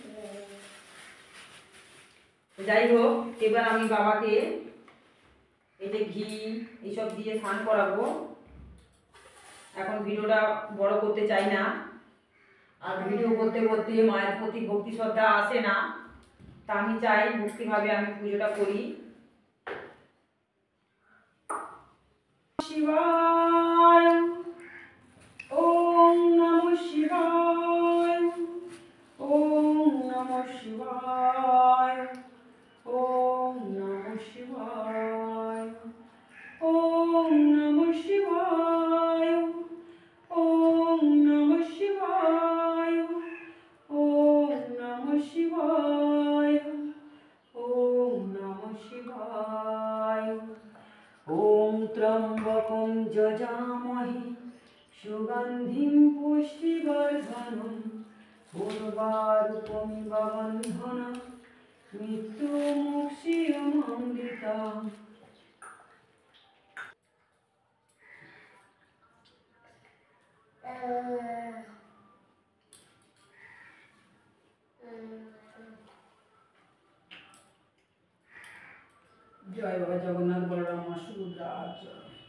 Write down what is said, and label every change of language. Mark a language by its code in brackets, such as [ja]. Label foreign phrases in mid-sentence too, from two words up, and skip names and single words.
[bn] যাই হোক, এবার আমি বাবাকে এই যে ঘি এইসব দিয়ে স্নান করাবো। এখন ভিডিওটা বড় করতে চাই না, আর ভিডিও করতে করতে মায়ের প্রতি ভক্তি শ্রদ্ধা আসে না। তা আমি চাই ভক্তিভাবে আমি পুজোটা করি। [sa] শিবায়, ওম নমঃ শিবায়, ওম নমঃ শিবায়, ওম নমঃ শিবায়, ওম নমঃ শিবায়, ওম নমঃ শিবায়, ওম নমঃ শিবায়, ওম নমঃ শিবায়। ওম ত্র্যম্বকং যজামহে সুগন্ধিং পুষ্টিবর্ধনং উর্বারুকমিব বন্ধনাৎ মৃত্যুমুক্ষীয়মামৃতাৎ। [bn] জয় বাবা জগন্নাথ বলরাম মা সুভদ্রা জয়।